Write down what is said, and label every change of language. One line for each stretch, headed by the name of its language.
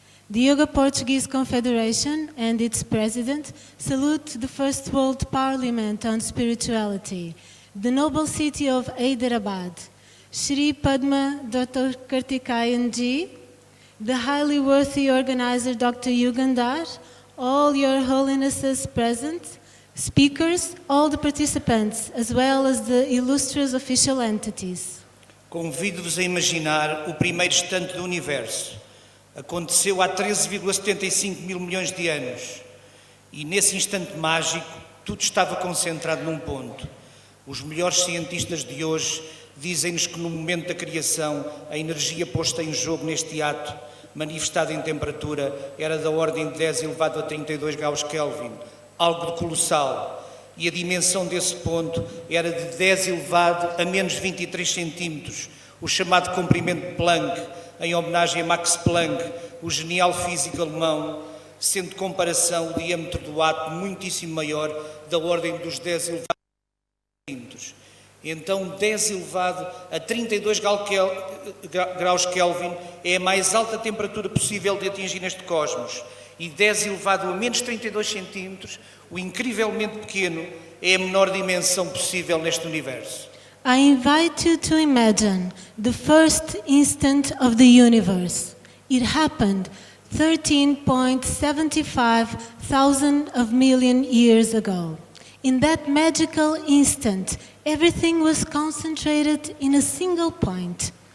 English: The Yoga Portuguese Confederation and its president salute the First World Parliament on Spirituality, the noble city of Hyderabad, Shri Padma Dr. Karthikeyan Ji, the highly worthy organizer Dr. Yugandhar, all your holinesses present, speakers, all the participants, as well as the illustrious official entities.
Portuguese: Convido-vos a imaginar o primeiro instante do universo. Aconteceu há 13,75 mil milhões de anos. E nesse instante mágico, tudo estava concentrado num ponto. Os melhores cientistas de hoje dizem-nos que no momento da criação, a energia posta em jogo neste ato, manifestada em temperatura, era da ordem de 10 elevado a 32 graus Kelvin, algo de colossal. E a dimensão desse ponto era de 10 elevado a menos 23 centímetros, o chamado comprimento de Planck, em homenagem a Max Planck, o genial físico alemão, sendo de comparação o diâmetro do átomo muitíssimo maior, da ordem dos 10 elevado a centímetros. Então 10 elevado a 32 graus Kelvin é a mais alta temperatura possível de atingir neste cosmos. E 10 elevado a menos 32 centímetros, o incrivelmente pequeno, é a menor dimensão possível neste universo.
English: I invite you to imagine the first instant of the universe. It happened 13.75 thousand of million years ago. In that magical instant, everything was concentrated in a single point.